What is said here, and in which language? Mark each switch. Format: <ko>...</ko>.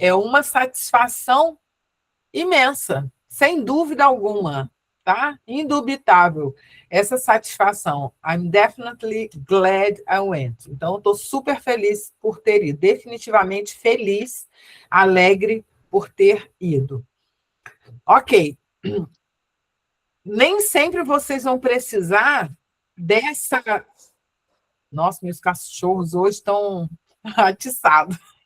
<pt>É uma satisfação imensa, sem dúvida alguma, tá? Indubitável. Essa satisfação.</pt> <en>I'm definitely glad I went.</en> <pt>Então, eu estou super feliz por ter ido. Definitivamente feliz, alegre por ter ido. Ok. Nem sempre vocês vão precisar dessa... Nossa, meus cachorros hoje estão atiçados.</pt>